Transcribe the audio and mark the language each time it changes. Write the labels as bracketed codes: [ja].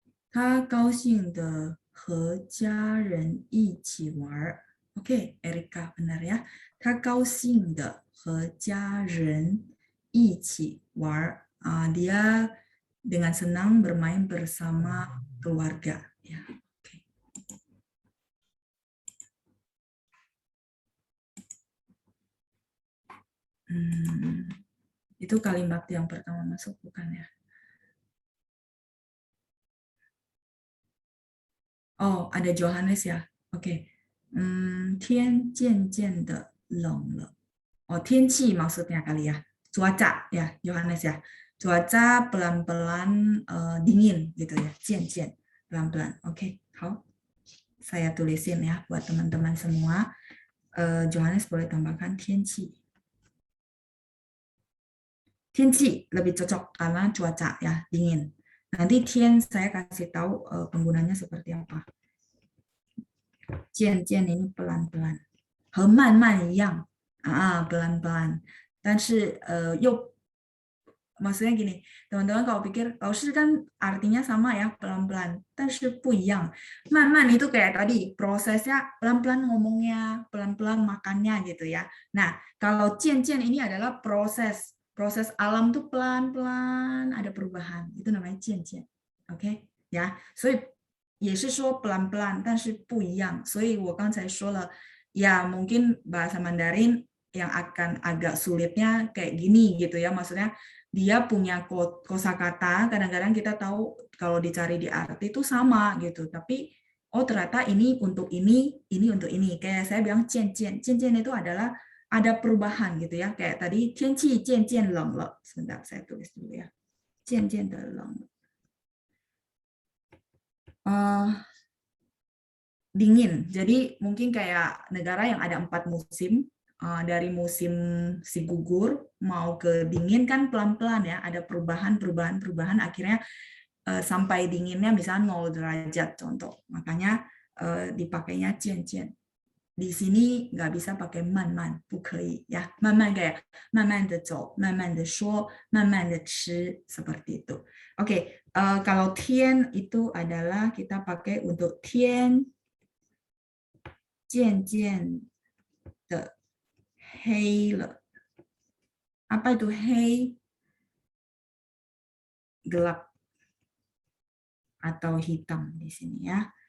[zh] 他高兴地和家人一起玩。 [id] Oke, Erika, benar ya. [zh] 他高兴地和家人一起玩。 [id] Dia dengan senang bermain bersama keluarga. Ya, oke. Itu kalimat yang pertama masuk, bukan ya? Oh, ada Johannes ya. Oke. [zh] 天渐渐的冷了. [id] Oh, 天气 maksudnya kali ya. Cuaca ya, Johannes ya. Cuaca pelan-pelan dingin gitu ya. 渐渐 pelan-pelan. Oke, 好.Saya tulisin ya buat teman-teman semua. Johannes boleh tambahkan 天气. 天气 lebih cocok karena cuaca ya, dingin. Nanti 天 saya kasih tahu penggunanya seperti apa. 渐渐 ini pelan-pelan. [zh] 和慢慢一样 [id] pelan-pelan. [zh] 但是又 [id] maksudnya gini, teman-teman kalau pikir laoshi kan artinya sama ya, pelan-pelan, [zh] 但是不一样. [id] 慢慢 itu kayak tadi prosesnya pelan-pelan ngomongnya, pelan-pelan makannya gitu ya. Nah, kalau 渐渐 ini adalah proses alam tuh pelan-pelan ada perubahan, itu namanya 渐渐. Oke, ya. [zh] 所以也是说 [id] pelan-pelan, [zh] 但是不一样. 所以我刚才说了, [id] ya mungkin bahasa Mandarin yang akan agak sulitnya kayak gini gitu ya, maksudnya dia punya kosakata, kadang-kadang kita tahu kalau dicari di arti itu sama gitu, tapi oh ternyata ini untuk ini untuk ini. Kayak saya bilang 渐渐itu adalah ada perubahan gitu ya, kayak tadi [zh] 天气渐渐冷了. [id] Sebentar saya tulis dulu ya. [zh] 渐渐的冷了. [id] Dingin. Jadi mungkin kayak negara yang ada 4 musim, dari musim si gugur mau ke dingin kan pelan-pelan ya, ada perubahan akhirnya sampai dinginnya misalnya 0 derajat contoh. Makanya dipakainya 渐渐. Di sini nggak bisa pakai 慢慢, [zh] 不可以 [id] ya. [zh] 慢慢 kayak 慢慢地走, 慢慢地说, 慢慢地吃, [id] seperti itu. Oke, kalau 天 itu adalah kita pakai untuk [zh] 天渐渐的黑了. [id] Apa itu 黑? Gelap atau hitam di sini ya.